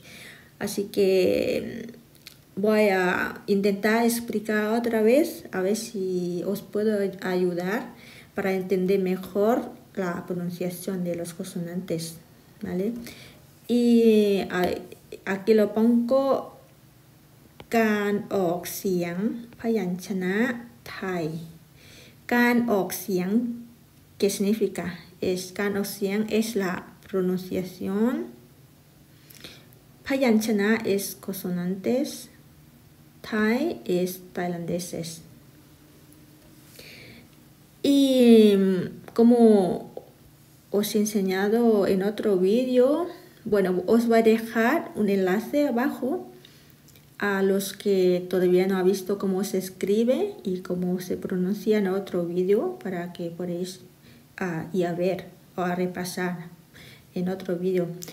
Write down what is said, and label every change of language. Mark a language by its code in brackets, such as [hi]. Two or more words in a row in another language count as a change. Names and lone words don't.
[es] Así que voy a intentar explicar otra vez, a ver si os puedo ayudar para entender mejor la pronunciación de los consonantes, ¿vale? Y aquí lo pongo [th] การออกเสียงพยัญชนะไทยการออกเสียง [es] ¿qué significa? [th] การออกเสียง [es] es la pronunciación. Payanchana es consonantes. Thai es tailandeses. Y como os he enseñado en otro vídeo, bueno, os voy a dejar un enlace abajo a los que todavía no han visto cómo se escribe y cómo se pronuncia en otro vídeo para que podáis ir a ver o a repasar en otro vídeo.